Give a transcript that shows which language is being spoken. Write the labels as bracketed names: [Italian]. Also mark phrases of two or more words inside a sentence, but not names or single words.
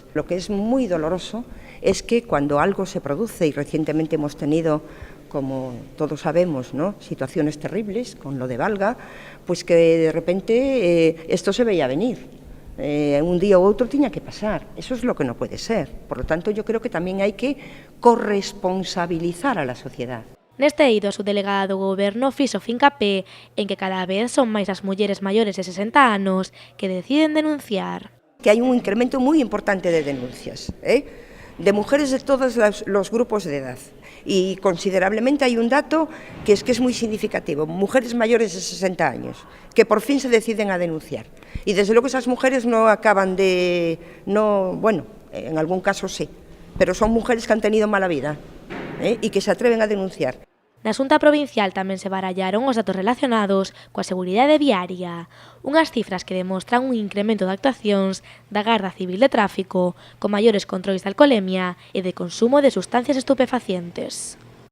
[Spanish] Lo que es muy doloroso es que cuando algo se produce, y recientemente hemos tenido, como todos sabemos, ¿no?, situaciones terribles con lo de Valga, pues que de repente esto se veía venir. [Galician] Un día u outro tiña que pasar. [Spanish] Eso es lo que no puede ser. Por lo tanto, yo creo que también hay que corresponsabilizar a la sociedad. [Galician] Neste eido, a subdelegada do Goberno fixo fincapé en que cada vez son máis as mulleres maiores de 60 anos que deciden denunciar. [Spanish] Que hay un incremento muy importante de denuncias, de mujeres de todos los grupos de edad. Y considerablemente hay un dato que es muy significativo, mujeres mayores de 60 años, que por fin se deciden a denunciar. Y desde luego esas mujeres no acaban bueno, en algún caso sí, pero son mujeres que han tenido mala vida y que se atreven a denunciar. [Galician] Na Xunta Provincial tamén se barallaron os datos relacionados coa seguridade viaria, unhas cifras que demostran un incremento de actuacións da Garda Civil de Tráfico con maiores controis de alcolemia e de consumo de sustancias estupefacientes.